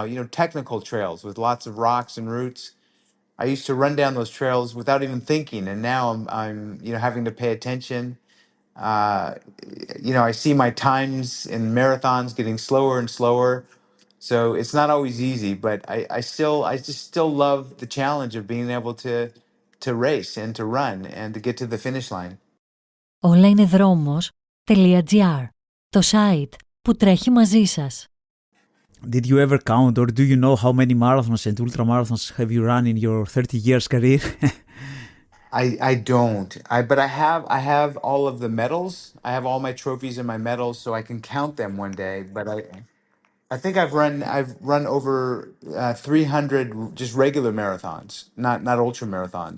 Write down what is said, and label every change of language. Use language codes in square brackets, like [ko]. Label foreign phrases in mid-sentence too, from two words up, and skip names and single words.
[en] Technical trails with lots of rocks and roots. I used to run down those trails without even thinking, and now I'm having to pay attention. Uh, I see my times in marathons getting slower and slower. So it's not always easy, but I just still love the challenge of being able to race and to run and to get to the finish line. [el] Όλα είναι δρόμος.gr, το site που τρέχει μαζί σας. [en] Did you ever count or do you know how many marathons and ultramarathons have you run in your 30 years career? I don't. But I have all of the medals. I have all my trophies and my medals, so I can count them one day. But I think I've run over 300 just regular marathons, not ultra marathons.